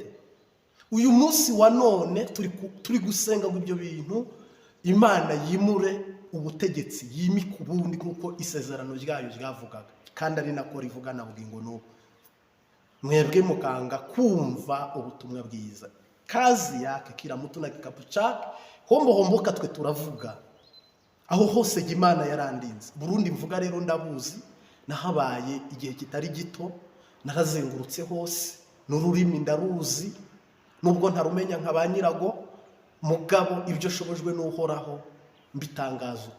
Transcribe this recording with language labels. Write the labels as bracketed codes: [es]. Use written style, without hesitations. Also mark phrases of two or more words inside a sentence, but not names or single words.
[rw] Uyu munsi wa none turi gusenga ngo ibyo bintu Imana yimure ubutegetsi, yimika ubundi kuko isezerano ryayo ryavugaga, kandi ari nako rivuga na bugingo n'ubu. Mwebwe mukanga kumva ubutumwa bwiza. [sw] Kazi yake kila mtu na kikapu chake. [rw] Homboka twe turavuga aho hose Imana yarandinze. Burundi mvuga rero ndabuzi, nahabaye igihe kitari gito, narazengurutse hose, n'ururimi ndaruzi nubwo ntarumenya nk'abanyirago. [rn] Mugabo ibyo shobojwe n'uhoraho mbitangaza uko.